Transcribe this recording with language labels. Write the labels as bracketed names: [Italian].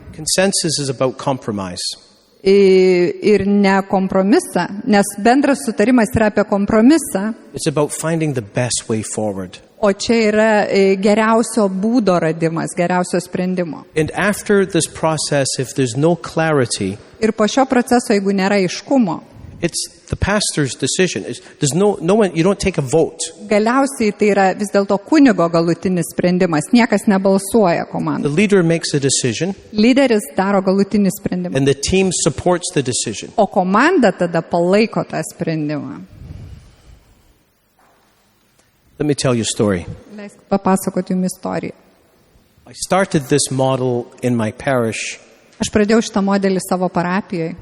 [English] consensus is about compromise. [Lithuanian] ir ne kompromisą, nes bendras sutarimas yra apie kompromisą, [English] It's about finding the best way forward. [Lithuanian] o čia yra geriausio būdo radimas, geriausio sprendimo. [English] And after this process, if there's no clarity, [Lithuanian] Ir po šio proceso, jeigu nėra aiškumo, [English] it's the pastor's decision. There's no one, you don't take a vote. [Lithuanian] galiausiai tai yra vis dėlto kunigo galutinis sprendimas, niekas nebalsuoja [English] The [Lithuanian] komandai. [English] leader makes a decision, [Lithuanian] Lyderis daro galutinį sprendimą, [English] and the team supports the decision. [Lithuanian] o komanda tada palaiko tą sprendimą. [English] Let me tell you a story. [Lithuanian] Leisk papasakoti jums istoriją. [English] I started this model in my parish [Lithuanian] Aš pradėjau šitą modelį savo parapijoje